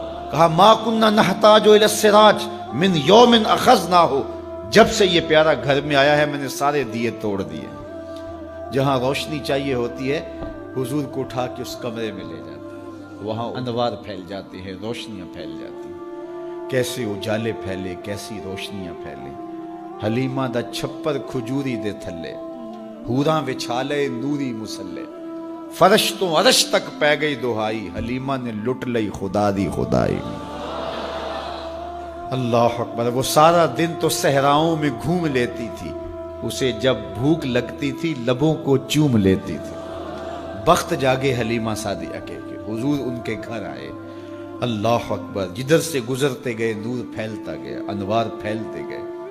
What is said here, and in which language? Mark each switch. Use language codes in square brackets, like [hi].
[ur] کہا [ar] ما کننا نحتاج الی السراج من یوم اخذناہ, [ur] جب سے یہ پیارا گھر میں آیا ہے میں نے سارے دیے توڑ دیے. جہاں روشنی چاہیے ہوتی ہے حضور کو اٹھا کے اس کمرے میں لے جاتے ہیں, وہاں انوار پھیل جاتے ہیں, روشنیاں پھیل جاتی ہیں. کیسے اجالے پھیلے, کیسی روشنیاں پھیلے. [pa] حلیمہ دا چھپر کھجوری دے تھلے, حوراں وچھالے نوری مسلے, فرش تو عرش تک پہ گئی دہائی, حلیمہ نے لٹ لئی خدا دی خدائی. [ur] اللہ اکبر. وہ سارا دن تو صحراؤں میں گھوم لیتی تھی, اسے جب بھوک لگتی تھی لبوں کو چوم لیتی تھی. بخت جاگے حلیمہ سعدیہ کے کہ حضور ان کے گھر آئے. اللہ اکبر. جدھر سے گزرتے گئے نور پھیلتا گیا, انوار پھیلتے گئے.